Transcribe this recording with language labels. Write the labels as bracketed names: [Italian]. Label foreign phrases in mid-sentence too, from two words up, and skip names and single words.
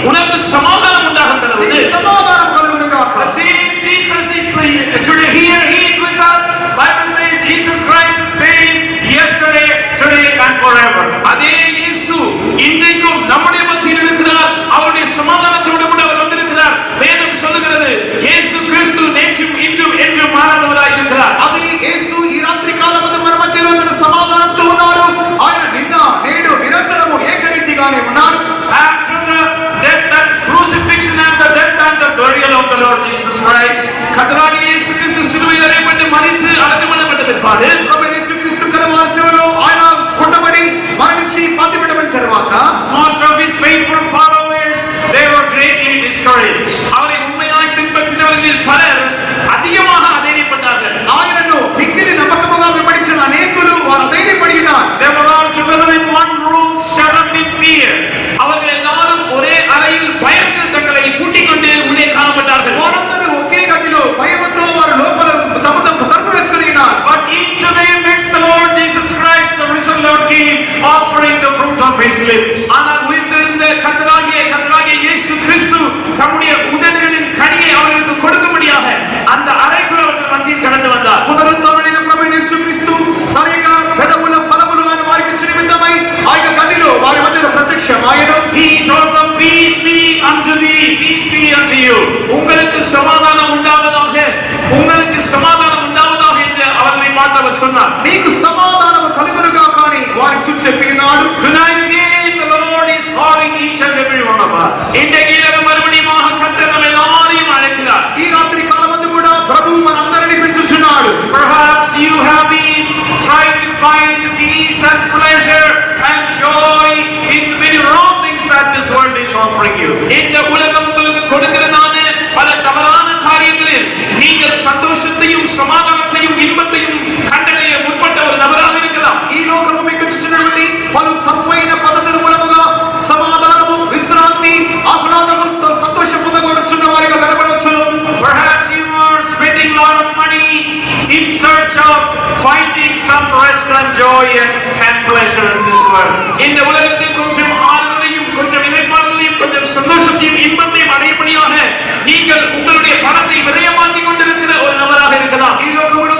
[Tamil] உங்களுக்கு சமாதானம் உண்டாகிறது. [Telugu] నీకు సమాధానం కలుగును గాక. [English] The same Jesus is today here, he is with us. Bible says Jesus Christ is same yesterday, today and forever. [Tamil] அதே இயேசு இன்றைக்கும் நம்முடைய மத்தியில் இருக்கிறார். அவருடைய சமாதானத்தோடு கூட அவர் வந்திருக்கிறார். வேதம் சொல்லுகிறது இயேசு கிறிஸ்து நேற்றும் இன்றும் என்றும் மாறாதவராய் இருக்கிறார். [Telugu] అది యేసు ఈ రాత్రి కాలమందు మన మధ్యలో తన సమాధానంతో ఉన్నాడు. ఆయన నిన్న నేడు నిరంతరము ఏకరీతిగానే ఉన్నాడు. [English] After the death and crucifixion and the death and the burial of the Lord Jesus Christ, [Tamil] கர்த்தராகிய இயேசு கிறிஸ்து சிலுவையில் அறையப்பட்டு மரித்து அடக்கம் பண்ணப்பட்ட பிற்பாடு [Telugu] ప్రభు యేసుక్రీస్తు కలవరి శిలువలో ఆయన కొట్టబడి మరణించి పాతిపెట్టబడిన తరువాత [English] most of his faithful followers, they were greatly discouraged. [Tamil] அவரை உண்மையாய் பின்பற்றினவர்களில் பலர் அதிகமாக அதைரியப்பட்டார்கள். [Telugu] ఆయనను మిక్కిలి నమ్మకముగా వెంబడించిన అనేకులు వారు ధైర్యపడినారు. [English] They were all together in one room, shut up in fear. [Tamil] அவர்கள் எல்லாரும் ஒரே அறையில் பயத்தில் தங்களை பூட்டிக் கொண்டு உள்ளே காணப்பட்டார்கள். [Telugu] వారందరూ ఒకే గదిలో భయముతో వారు లోపల తమ తలుపు వేసుకొని ఉన్నారు. [English] But into their midst the Lord Jesus Christ, the risen Lord, came, offering the fruit of his lips. [Tamil] ஆனால் உயிர்த்தெழுந்த கர்த்தராகிய இயேசு கிறிஸ்து தம்முடைய உதடுகளின் கனியை அவர்களுக்கு கொடுக்கும்படியாக அந்த அறைக்குள் அவர்கள் மத்தியில் கடந்து வந்தார். [Telugu] పునరుత్థానమైన ప్రభు యేసుక్రీస్తు తన యొక్క పెదవుల ఫలములు ఆయన వారికి ఇచ్చిన నిమిత్తమై ఆ యొక్క గదిలో వారి మధ్యలో ప్రత్యక్షమాయెను. [English] He told them, peace be unto thee, peace be unto you. [Tamil] உங்களுக்கு சமாதானம் உண்டாவதாக, உங்களுக்கு சமாதானம் உண்டாவதாக என்று அவர்களை பார்த்து அவர் சொன்னார். [Telugu] నీకు సమాధానము కలుగునుగా కానీ వారి చుట్టూ చెప్పినాడు. [English] Tonight again the Lord is calling each and every one of us. [Tamil] இன்றைக்கு இரவு மறுபடியும் கர்த்தர் நம்ம எல்லாரையும் அழைக்கிறார். [Telugu] ఈ రాత్రి కాలమందు కూడా ప్రభువు మనందరినీ పిలుచుచున్నాడు. [English] Perhaps you have been trying to find peace and pleasure and joy in many wrong things that this world is offering you. [Tamil] இந்த உலகம் உங்களுக்கு கொடுக்கிறதான பல தவறான காரியங்களில் நீங்கள் சந்தோஷத்தையும் சமாதானத்தையும் இன்பத்தையும் கண்டடைய முற்பட்ட ஒரு நபராக இருக்கலாம். [Telugu] ఈ లోకము మీకు ఇచ్చినటువంటి పలు తప్పైన పద్ధతుల మూలముగా సమాధానము, విశ్రాంతి, ఆహ్లాదము, సంతోషం పొందగలుగుతున్న వారిగా కనబడవచ్చును. [English] Perhaps you are spending a lot of money in search of finding some rest and joy and pleasure in this world. [Tamil] இந்த உலகத்தில் கொஞ்சம் ஆறுதலையும் கொஞ்சம் இளைப்பாறுதலையும் கொஞ்சம் சந்தோஷத்தையும் இன்பத்தையும் அடையபடியாக நீங்கள் உங்களுடைய பணத்தை விரயமாக்கிக் கொண்டிருக்கிற ஒரு நபராக இருக்கலாம். [Telugu] ఈ లోక